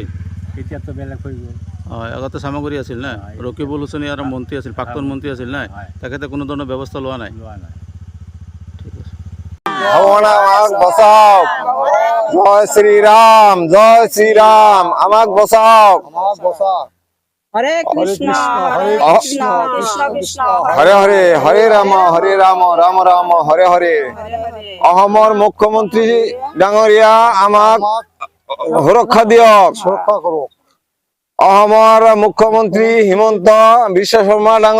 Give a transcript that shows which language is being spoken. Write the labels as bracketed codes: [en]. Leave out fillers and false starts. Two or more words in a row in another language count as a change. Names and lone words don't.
[as] এতিয়াতো বেলেগ হৈ গ'ল। হয়, আগতে চামগুৰি আছিল না। ৰকিবুল হুছেইন আৰু মন্ত্ৰী আছিল, প্ৰাক্তন মন্ত্ৰী আছিল নাই, তেখেতে কোনো ধৰণৰ ব্যৱস্থা লোৱা নাই। ঠিক আছে। জয় শ্রীরাম, জয় শ্রীরাম, আমাক বচাওক। [sa] হরে কৃষ্ণ হরে কৃষ্ণ কৃষ্ণ কৃষ্ণ হরে হরে, হরে রাম রাম রাম হরে হরে। [as] অসমৰ মুখ্যমন্ত্ৰী ডাঙৰীয়া আমাক সুৰক্ষা দিয়ক। অসমৰ মুখ্যমন্ত্ৰী হিমন্ত বিশ্ব শৰ্মা ডাঙৰীয়া